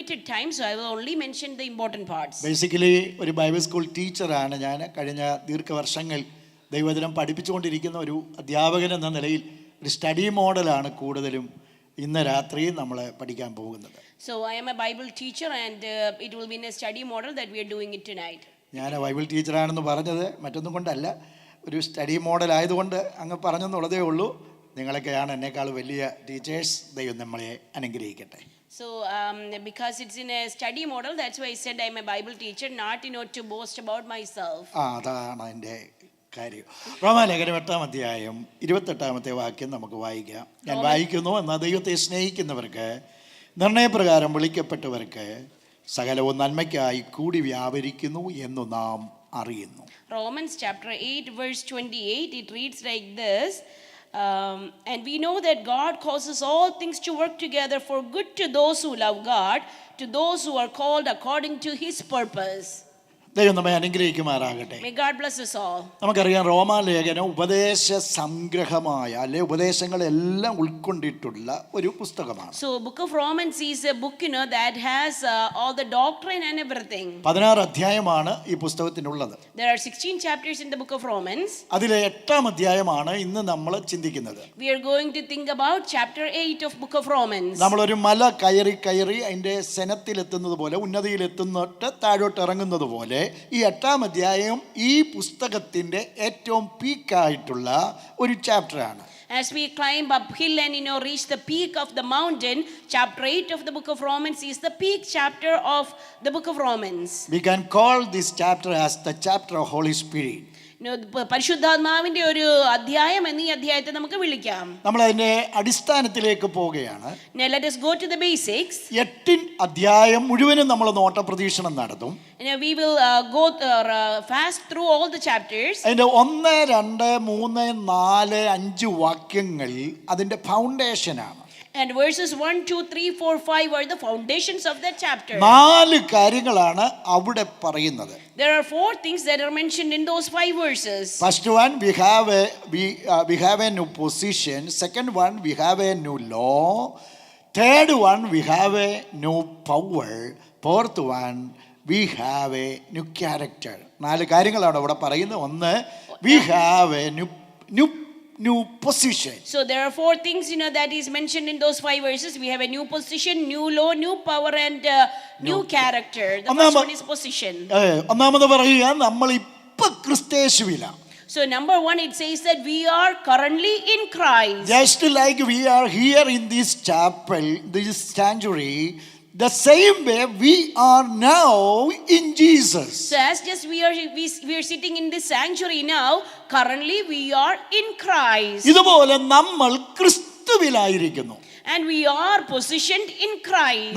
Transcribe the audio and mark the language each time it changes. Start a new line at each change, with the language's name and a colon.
English: limited time, so I will only mention the important parts.
Malayalam: Basically ഒരു Bible school ടീച്ചറാണ് ഞാൻ. കഴിഞ്ഞ ദീർഘവർഷങ്ങൾ ദൈവവചനം പഠിപ്പിച്ചുകൊണ്ടിരിക്കുന്ന ഒരു അധ്യാപകൻ എന്ന നിലയിൽ ഒരു സ്റ്റഡി മോഡലാണ് കൂടുതലും ഇന്ന് രാത്രി നമ്മൾ പഠിക്കാൻ പോകുന്നത്.
English: So I am a Bible teacher and it will be in a study model that we are doing it tonight.
Malayalam: ഞാൻ ബൈബിൾ ടീച്ചറാണെന്ന് പറഞ്ഞത് മറ്റൊന്നും കൊണ്ടല്ല, ഒരു സ്റ്റഡി മോഡൽ ആയതുകൊണ്ട് അങ്ങ് പറഞ്ഞെന്നുള്ളതേ ഉള്ളൂ. നിങ്ങളൊക്കെയാണ് എന്നെക്കാൾ വലിയ ടീച്ചേഴ്സ്. ദൈവം നമ്മളെ അനുഗ്രഹിക്കട്ടെ.
English: So because it's in a study model, that's why I said I am a Bible teacher, not in order to boast about myself.
Malayalam: അതാണ് എൻ്റെ കാര്യം. റോമാലേഖനം 8-ാം അധ്യായം 28-ാമത്തെ വാക്യം നമുക്ക് വായിക്കാം. ഞാൻ വായിക്കുന്നു. എന്നാൽ ദൈവത്തെ സ്നേഹിക്കുന്നവർക്ക്, നിർണയപ്രകാരം വിളിക്കപ്പെട്ടവർക്ക് സകലവും നന്മയ്ക്കായി കൂടി വ്യാപരിക്കുന്നു എന്ന് നാം അറിയുന്നു.
English: Romans chapter 8 verse 28, it reads like this. And we know that God causes all things to work together for good to those who love God, to those who are called according to His purpose.
Malayalam: ദൈവം നമ്മെ അനുഗ്രഹിക്കുമാറാകട്ടെ.
English: May God bless us all.
Malayalam: നമുക്കറിയാം റോമാലേഖനം ഉപദേശ സംഗ്രഹമായ അല്ലെ ഉപദേശങ്ങളെല്ലാം ഉൾക്കൊണ്ടിട്ടുള്ള ഒരു പുസ്തകമാണ്.
English: So book of Romans is a book, that has all the doctrine and everything.
Malayalam: 16 അധ്യായമാണ് ഈ പുസ്തകത്തിനുള്ളത്.
English: There are 16 chapters in the book of Romans.
Malayalam: അതിലെ 8-ാം അധ്യായമാണ് ഇന്ന് നമ്മൾ ചിന്തിക്കുന്നത്.
English: We are going to think about chapter 8 of book of Romans.
Malayalam: നമ്മളൊരു മല കയറി അതിൻ്റെ സെനത്തിലെത്തുന്നത് പോലെ, ഉന്നതിയിലെത്തുന്നിട്ട് താഴോട്ട് ഇറങ്ങുന്നത് പോലെ ഈ 8-ാം അധ്യായം ഈ പുസ്തകത്തിന്റെ ഏറ്റവും പീക്കായിട്ടുള്ള ഒരു ചാപ്റ്ററാണ്.
English: As we climb uphill and reach the peak of the mountain, chapter 8 of the book of Romans is the peak chapter of the book of Romans. We can call this chapter as the chapter of Holy Spirit.
Malayalam: പരിശുദ്ധാത്മാവിന്റെ ഒരു അധ്യായം എന്ന് ഈ അധ്യായത്തെ നമുക്ക് വിളിക്കാം. നമ്മൾ അതിന്റെ അടിസ്ഥാനത്തിലേക്ക് പോവുകയാണ്.
English: Now let us go to the basics.
Malayalam: 8 അധ്യായം മുഴുവനും നമ്മൾ നോട്ടപ്രദീക്ഷണം നടത്തും.
English: We will go fast through all the chapters.
Malayalam: അതിന്റെ 1, 2, 3, 4, 5 വാക്യങ്ങൾ അതിന്റെ ഫൗണ്ടേഷനാണ്.
English: And verses 1, 2, 3, 4, 5 are the foundations of that chapter.
Malayalam: 4 കാര്യങ്ങളാണ് അവിടെ പറയുന്നത്.
English: There are 4 things that are mentioned in those 5 verses. First one, we have a new position. Second one, we have a new law. Third one, we have a new power. Fourth one, we have a new character.
Malayalam: 4 കാര്യങ്ങളാണ് അവിടെ പറയുന്നത്. ഒന്ന്,
English: we have a new position. So there are 4 things that is mentioned in those 5 verses. We have a new position, new law, new power and new character. The first one is position.
Malayalam: ഒന്നാമത് പറയുക, നമ്മൾ ഇപ്പൊ ക്രിസ്തയേശുവിലാണ്.
English: So number 1, it says that we are currently in Christ. Just like we are here in this chapel, this sanctuary, the same way we are now in Jesus. So as just we are sitting in this sanctuary now, currently we are in Christ.
Malayalam: ഇതുപോലെ നമ്മൾ ക്രിസ്തുവിലായിരിക്കുന്നു.
English: And we are positioned in Christ.